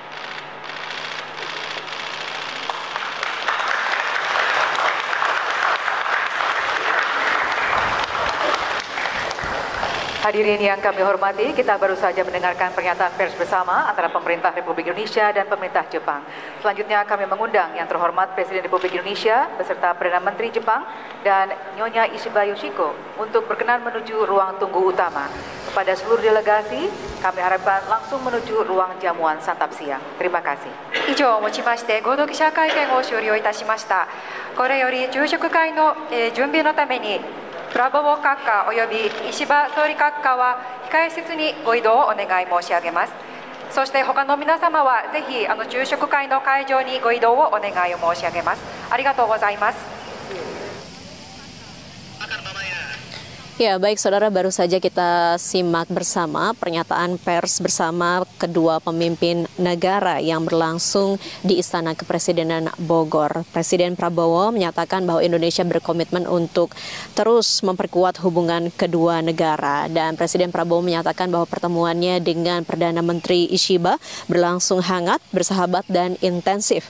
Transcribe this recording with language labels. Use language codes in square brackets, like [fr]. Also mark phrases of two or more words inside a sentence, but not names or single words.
[id] Hadirin yang kami hormati, kita baru saja mendengarkan pernyataan pers bersama antara Pemerintah Republik Indonesia dan Pemerintah Jepang. Selanjutnya kami mengundang yang terhormat Presiden Republik Indonesia beserta Perdana Menteri Jepang dan Nyonya Ishiba Yoshiko untuk berkenan menuju ruang tunggu utama. Kepada seluruh delegasi, kami harapkan langsung menuju ruang jamuan santap siang. Terima kasih. [ja] 以上をもちまして合同記者会見を終了いたしました。これより昼食会の準備のためにプラボー閣下および石破総理閣下は控え室にご移動をお願い申し上げます。そして他の皆様はぜひ昼食会の会場にご移動をお願いを申し上げます。ありがとうございます。 [id] Ya, baik saudara, baru saja kita simak bersama pernyataan pers bersama kedua pemimpin negara yang berlangsung di Istana Kepresidenan Bogor. Presiden Prabowo menyatakan bahwa Indonesia berkomitmen untuk terus memperkuat hubungan kedua negara, dan Presiden Prabowo menyatakan bahwa pertemuannya dengan Perdana Menteri Ishiba berlangsung hangat, bersahabat, dan intensif.